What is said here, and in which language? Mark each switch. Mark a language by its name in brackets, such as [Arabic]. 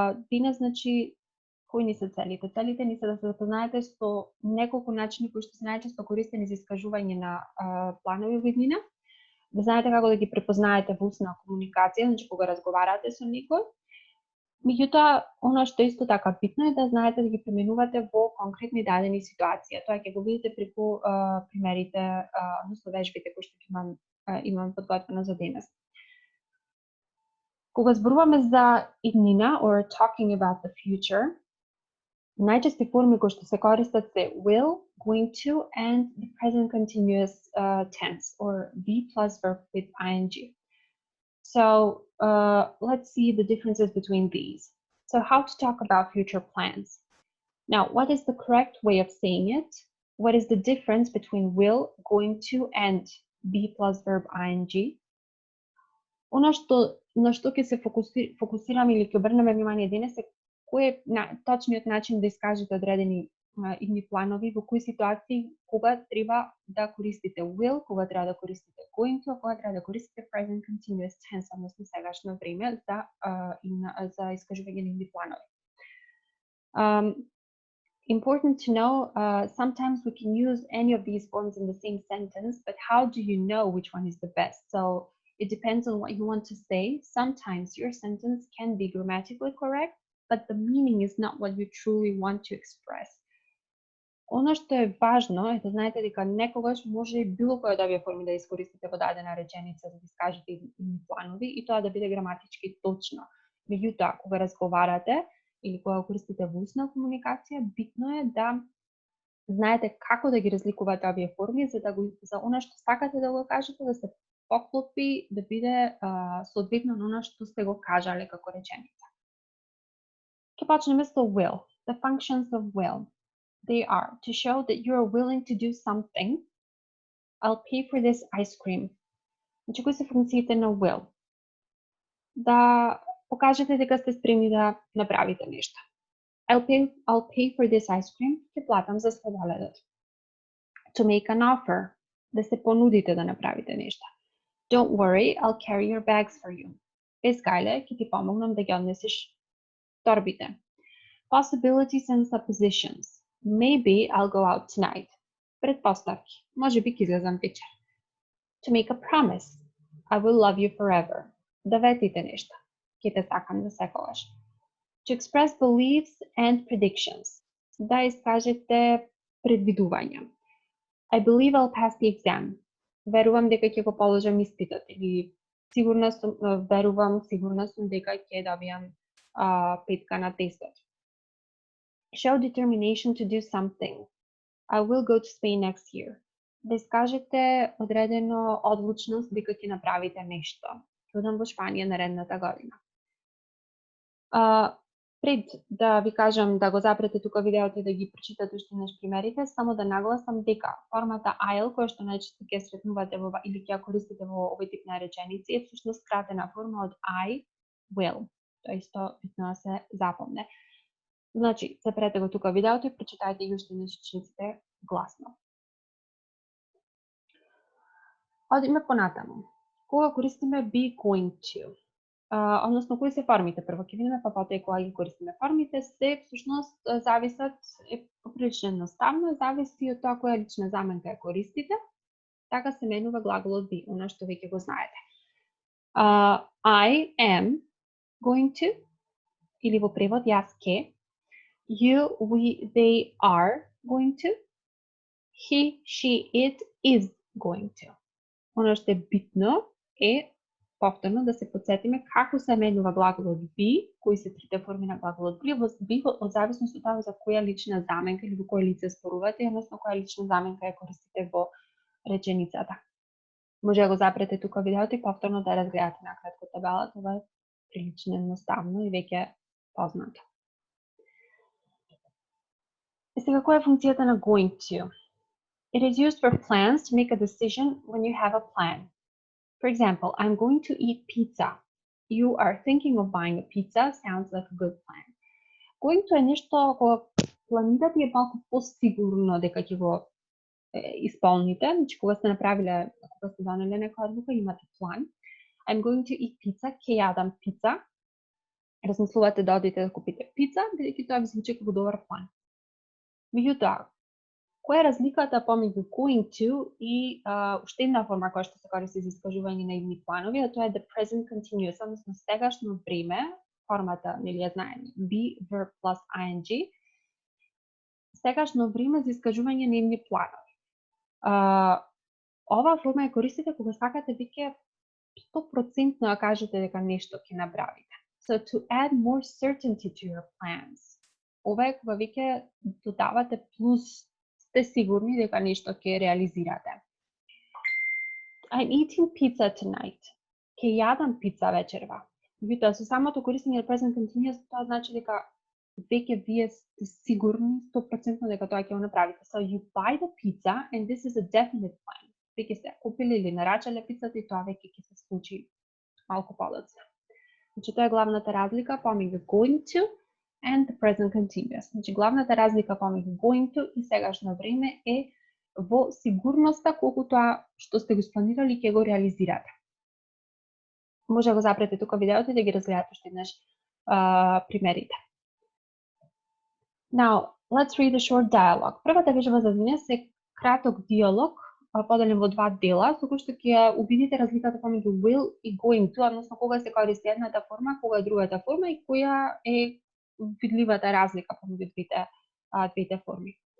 [Macedonian] Денес, значи, кои ни се целите? Целите ни се да се запознаете со неколку начини кои што се најчесто користени за искажување на планови во иднина, да знаете како да ги препознаете во устна комуникација, значи кога разговарате со некој. Меѓутоа, она што исто така битно е да знаете да ги применувате во конкретни дадени ситуации. Тоа ќе го видите преку примерите, односно вежбите кои што имам подготвено за денес. Кога зборуваме за иднина [English] or talking about the future, [Macedonian] најчести форми кои што се користат се [English] will, going to and the present continuous tense or be plus verb with ing. So let's see the differences between these. So how to talk about future plans. Now, what is the correct way of saying it? What is the difference between will, going to, and be plus verb ing? [Macedonian] Она што на што ќе се фокусираме или ќе обрнеме внимание денес е кој е точниот начин да искажете одредени идни планови, во кои ситуации кога треба да користите will, кога треба да користите going to, кога треба да користите present continuous tense, односно сегашно време за искажување на идни планови. [English] Important to know, sometimes we can use any of these forms in the same sentence, but how do you know which one is the best? So it depends on what you want to say. Sometimes your sentence can be grammatically correct, but the meaning is not what you truly want to express. [Macedonian] Оно што е важно е да знаете дека некогаш може и било која од овие форми да искористите во дадена реченица за да искажете идни планови и тоа да биде граматички точно. Меѓутоа, кога разговарате или кога користите во устна комуникација, битно е да знаете како да ги разликувате овие форми за она што сакате да го кажете да се поклопи, да биде соодветно на она што сте го кажале како реченица. Ќе почнеме со will. [English] The functions of will. They are to show that you are willing to do something. I'll pay for this ice cream. [Macedonian] Значи, кои се функциите на will? Да покажете дека сте спремни да направите нешто. [English] I'll pay for this ice cream. [Macedonian] Ќе платам за сладоледот. [English] To make an offer. [Macedonian] Да се понудите да направите нешто. [English] Don't worry, I'll carry your bags for you. [Macedonian] Без гајле, ќе ти помогнам да ги однесеш торбите. [English] Possibilities and suppositions. Maybe I'll go out tonight. [Macedonian] Предпоставки. Може би ќе излезам вечер. [English] To make a promise. I will love you forever. [Macedonian] Да ветите нешто. Ќе те сакам за секогаш. [English] To express beliefs and predictions. [Macedonian] Да искажете предвидувања. [English] I believe I'll pass the exam. [Macedonian] Верувам дека ќе го положам испитот или сигурна сум дека ќе добијам петка на тестот. [English] Show determination to do something. I will go to Spain next year. [Macedonian] Да искажете одредено одлучност дека ќе направите нешто. Ќе одам во Шпанија наредната година. Пред да ви кажам да го запрете тука видеото и да ги прочитате уште еднаш примерите, само да нагласам дека формата I'll, која што најчесто ќе сретнувате или ќе ја користите во овој тип на реченици, е всушност скратена форма од I will. Тоа исто битно да се запомне. Значи, запрете го тука видеото и прочитајте ги уште еднаш речениците гласно. Одиме понатаму. Кога користиме be going to? Односно, кои се формите? Прво ќе видиме, па потоа и кога ги користиме формите, се всушност зависат, е поприлично едноставно, зависи од тоа која лична заменка ја користите, така се менува глаголот be, она што веќе го знаете. [English] I am going to, [Macedonian] или во превод јас ке, [English] you, we, they are going to, he, she, it is going to. [Macedonian] Оно што е битно е повторно да се потсетиме како се менува глаголот be, кои се трите форми на глаголот be, од зависност од тоа за која лична заменка или во кој лице зборувате, односно која лична заменка ја користите во реченицата. Може да го запрете тука видеото и повторно да разгледате накратко табелата. Това е прилично едноставно и веќе познато. И сега, која е функцијата на going to? [English] It is used for plans to make a decision when you have a plan. For example, I'm going to eat pizza. You are thinking of buying a pizza. Sounds like a good plan. [Macedonian] Going to е нешто кога планирате е малку посигурно дека ќе го исполните. Значи, кога сте направиле, кога сте донеле некоја одлука, имате план. [English] I'm going to eat pizza. [Macedonian] Ќе јадам пица. Размислувате да одите да купите пица, бидејќи тоа ви звучи како добар план. Меѓутоа, која е разликата помеѓу going to и уште една форма која што се користи за искажување на идни планови, а тоа е the present continuous, односно сегашно време, формата, нели ја знаеме, be, verb plus ing, сегашно време за искажување на идни планови. Оваа форма ја користите кога сакате веќе 100% да кажете дека нешто ќе направите. [English] So to add more certainty to your plans. [Macedonian] Ова е кога веќе додавате плюс, сте сигурни дека нешто ќе реализирате. [English] I'm eating pizza tonight. [Macedonian] Ќе јадам пица вечерва. Меѓутоа, со самото користење на present continuous, тоа значи дека веќе вие сте сигурни 100% дека тоа ќе го направите. [English] So you buy the pizza and this is a definite plan. [Macedonian] Веќе сте купиле или нарачале пицата и тоа веќе ќе се случи малку подоцна. Значи, тоа е главната разлика помеѓу going to and the present continuous. Значи, главната разлика помеѓу going to и сегашно време е во сигурноста колку тоа што сте го спланирали ќе го реализирате. Може да го запрете тука видеото и да ги разгледате уште еднаш примерите. [English] Now, let's read a short dialogue. [Macedonian] Првата вежба за денес е краток диалог, поделен во два дела, со кој што ќе увидите разликата помеѓу will и going to, односно кога се користи едната форма, кога е другата форма и која е видливата разлика помеѓу двете форми.